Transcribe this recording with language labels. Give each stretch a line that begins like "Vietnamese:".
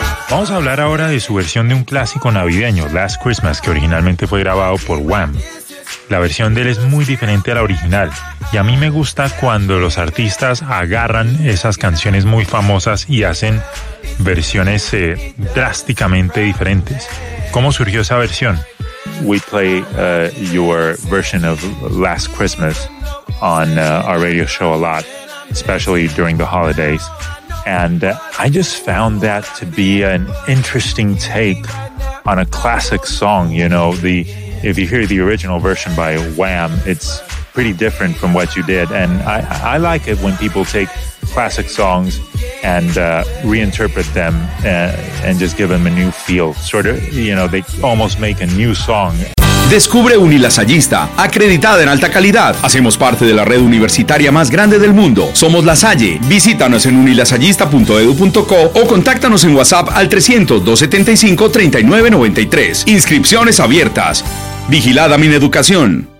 Spanish: Vamos a hablar ahora de su versión de un clásico navideño, Last Christmas, que originalmente fue grabado por Wham. La versión de él es muy diferente a la original, y a mí me gusta cuando los artistas agarran esas canciones muy famosas y hacen versiones drásticamente diferentes. ¿Cómo surgió esa versión?
English: We play your version of Last Christmas on our radio show a lot, especially during the holidays. And I just found that to be an interesting take on a classic song. You know, the if you hear the original version by Wham, it's pretty different from what you did. And I like it when people take classic songs and reinterpret them and just give them a new feel. Sort of, you know, they almost make a new song.
Spanish: Descubre Unilasallista, acreditada en alta calidad. Hacemos parte de la red universitaria más grande del mundo. Somos La Salle. Visítanos en unilasallista.edu.co o contáctanos en WhatsApp al 300-275-3993. Inscripciones abiertas. Vigilada Mineducación.